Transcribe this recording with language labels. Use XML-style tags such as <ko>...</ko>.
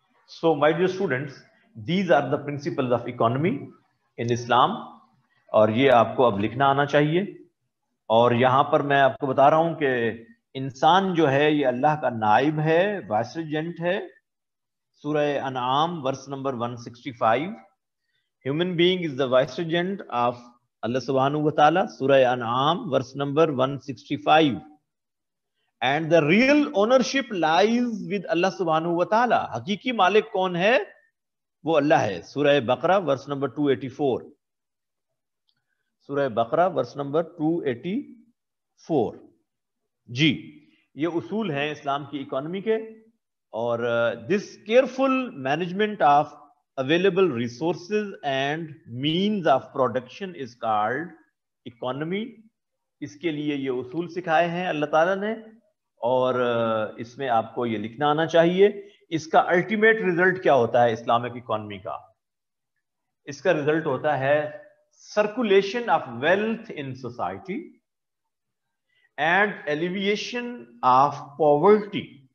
<en>So my dear students, these are the principles of economy in Islam,</en> <ur>اور یہ آپ کو اب لکھنا آنا چاہیے. اور یہاں پر میں آپ کو بتا رہا ہوں کہ انسان جو ہے یہ اللہ کا نائب ہے, وائسریجنٹ ہے. سورہ انعام verse number 165,</ur> <en>human being is the viceregent of Allah subhanahu wa ta'ala.</en> <ur>سورہ انعام verse number 165.</ur> <en>And the real ownership lies with Allah subhanahu wa ta'ala.</en> <ur>حقیقی مالک کون ہے؟ وہ اللہ ہے. سورہ بقرہ ورس نمبر 284. سورہ بقرہ ورس نمبر 284. جی, یہ اصول ہیں اسلام کی اکانومی کے. اور</ur> <en>this careful management of available resources and means of production is called economy.</en> <ur>اس کے لیے یہ اصول سکھائے ہیں اللہ تعالیٰ نے, اور اس میں آپ کو یہ لکھنا آنا چاہیے. اس کا الٹیمیٹ ریزلٹ کیا ہوتا ہے اسلامک اکانومی کا؟ اس کا ریزلٹ ہوتا ہے</ur> <en>Circulation of wealth in society and elevation of poverty.</en>